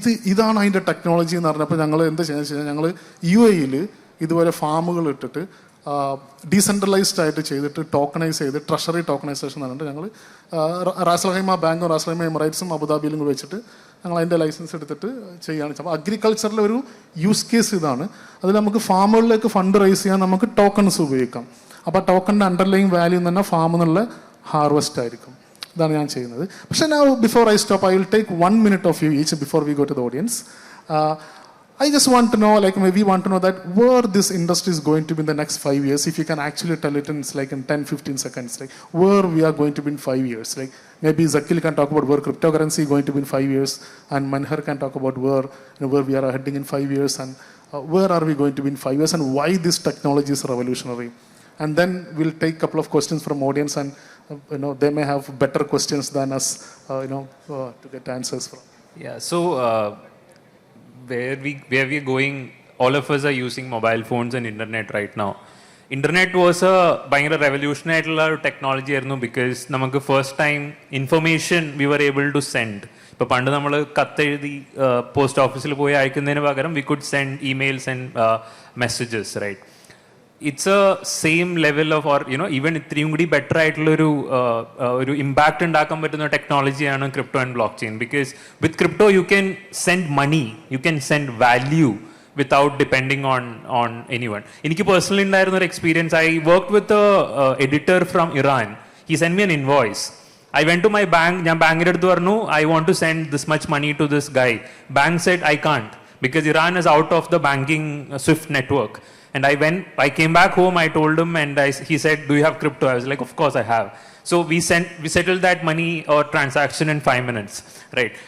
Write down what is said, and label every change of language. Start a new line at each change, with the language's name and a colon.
Malayalam: ഇതാണ് അതിൻ്റെ ടെക്നോളജി എന്ന് പറഞ്ഞപ്പോൾ ഞങ്ങൾ എന്താ ചെയ്യുന്നത് വെച്ച് കഴിഞ്ഞാൽ ഞങ്ങൾ UAE ഇതുപോലെ ഫാമുകൾ ഇട്ടിട്ട് ഡീസെൻട്രലൈസ്ഡ് ആയിട്ട് ചെയ്തിട്ട് ടോക്കണൈസ് ചെയ്ത് ട്രഷറി ടോക്കണൈസേഷൻ എന്ന് പറഞ്ഞിട്ട് ഞങ്ങൾ റാസൽഹൈമ ബാങ്കും റാസൽഹൈമ എമിറേറ്റ്സും അബുദാബിയിലും കൂടി വെച്ചിട്ട് ഞങ്ങൾ അതിൻ്റെ ലൈസൻസ് എടുത്തിട്ട് ചെയ്യുകയാണ്. അപ്പോൾ അഗ്രികൾച്ചറിലെ ഒരു യൂസ് കേസ് ഇതാണ്. അതിൽ നമുക്ക് ഫാമുകളിലേക്ക് ഫണ്ട് റൈസ് ചെയ്യാൻ നമുക്ക് ടോക്കൺസ് ഉപയോഗിക്കാം. അപ്പോൾ ടോക്കണിൻ്റെ അണ്ടർലൈങ് വാല്യൂ തന്നെ ഫാമിൽ നിന്നുള്ള ഹാർവെസ്റ്റ് ആയിരിക്കും. ഇതാണ് ഞാൻ ചെയ്യുന്നത്.
English: പക്ഷേ now before I stop, I will take 1 minute of you each before we go to the audience. I just want to know, we want to know that where this industry is going to be in the next 5 years. If you can actually tell it in 10-15 seconds, where we are going to be in 5 years. Maybe Zakhil can talk about where cryptocurrency is going to be in 5 years, and Manhar can talk about where we are heading in 5 years, and where are we going to be in 5 years, and why this technology is revolutionary. And then we'll take a couple of questions from audience, and they may have better questions than us, to get answers from. Yeah. So where we're going, all of us are using mobile phones and internet right now. Internet was a
Malayalam: ഭയങ്കര
English: revolutionary
Malayalam: ആയിട്ടുള്ള ഒരു technology ആയിരുന്നു,
English: because
Malayalam: നമുക്ക്
English: First time information we were able to send.
Malayalam: ഇപ്പോൾ പണ്ട് നമ്മൾ കത്തെഴുതി post ഓഫീസിൽ പോയി അയക്കുന്നതിന് പകരം
English: we could send emails and messages,
Malayalam: right?
English: it's a same level of or even
Malayalam: ഇത്രയും കൂടി ബെറ്റർ ആയിട്ടുള്ള ഒരു ഇമ്പാക്റ്റ് ഉണ്ടാക്കാൻ പറ്റുന്ന ടെക്നോളജിയാണ്
English: Crypto and blockchain. Because with crypto you can send money, you can send value without depending on anyone.
Malayalam: എനിക്ക് personally ഉണ്ടായിരുന്ന ഒരു experience,
English: I worked with editor from Iran. He send me an invoice. I went to my bank,
Malayalam: ഞാൻ ബാങ്കിൻ്റെ അടുത്ത് പറഞ്ഞു,
English: I want to send this much money to this guy. Bank said I can't because Iran is out of the banking SWIFT network. And I came back home, I told him, and he said, do you have crypto? I was like, of course I have. So we settled that money or transaction in 5 minutes, right?